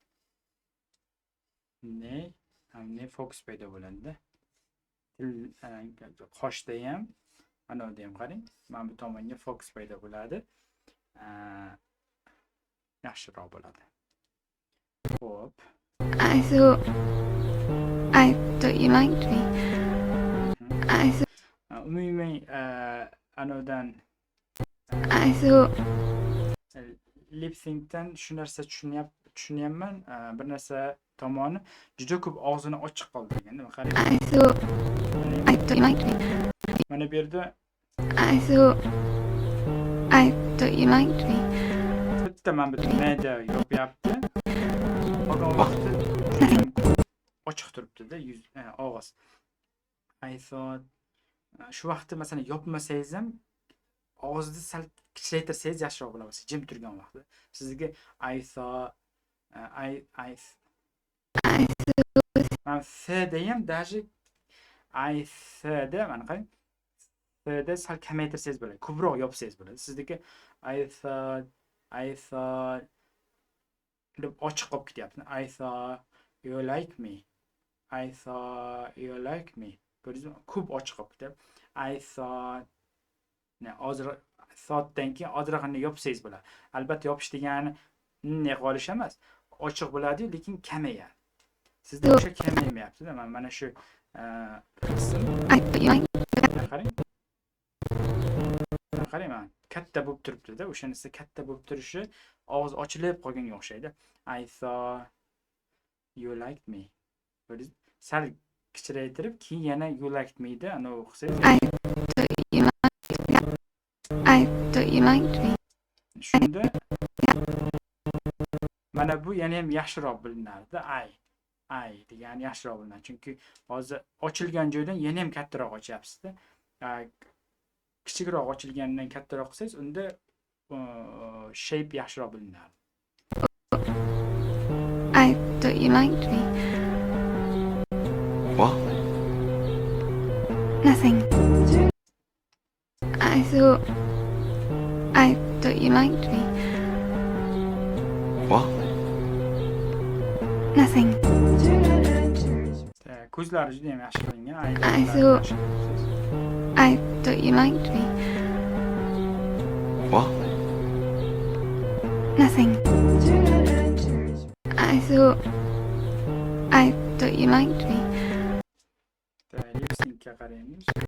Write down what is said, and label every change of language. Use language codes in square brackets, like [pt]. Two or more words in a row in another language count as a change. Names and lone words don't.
[uz] Bunday fokus paydo bo'ladi-da. Qoshda ham, ana bu ham qarang, mana bu tomonga fokus paydo bo'ladi. Yaxshiroq bo'ladi. Xo'p. [en] I thought you liked me. [uz] Umumiy anodan [en] lip syncdan [uz] shu narsa tushunyapman. Bir narsa tomoni juda ko'p og'zini ochiq qoldirgan. Qarang. [en] I thought you liked me. [uz] Mana bu yerda [en] I thought you liked me. [uz] bitta mana bu mayda yopyapti. Qolgan vaqtda ochiq turibdi-da og'iz. [en] I thought [uz] shu vaqtda masalan yopmasangiz ham og'izni sal kichraytirsangiz yaxshiroq bo'ladi. Jim turgan vaqtda. Sizga [en] I thought [uz] mana F'da ham даже I F'da mana qarang. F'da sal kamaytirsangiz bo'ladi. Ko'proq yopsangiz bo'ladi. Sizniki [en] I thought [uz] deb ochiq qolib ketyapti. [en] I thought you like me. I thought you like me. [uz] Ko'rdingizmi? Ko'p ochiq qolib ketyapti. [en] I thought [uz] thoughtdan keyin ozroqni yopsangiz bo'ladi. Albatta yopish degani bunday qolish emas. Ochiq bo'ladi, lekin kamayadi. Sizda o'sha kamaymayapti-da. Mana shu qarang. Qarang, mana katta bo'lib turibdi-da. O'shanisi katta bo'lib turishi og'iz ochilib qolganga o'xshaydi. [en] I thought you liked me. [uz] Ko'rdingizmi? Sal kichraytirib, keyin yana [en] you liked me [uz] da ana o'qisangiz. [en] I thought you liked me. [uz] Shunda mana bu yana ham yaxshiroq bilinadi. I degani yaxshiroq bilinadi. Chunki hozir ochilgan joydan yana ham kattaroq ochyapsiz-da. Kichikroq ochilganidan kattaroq qilsangiz, unda shape yaxshiroq bilinadi. [en] I thought you liked me. What? Nothing. I thought you liked me. What? Nothing. [uz] Ko'zlari juda ham yaxshi qilingan. [en] I thought you liked me. What? Nothing. I thought you liked me. Lip syncga [uz] qaraymiz.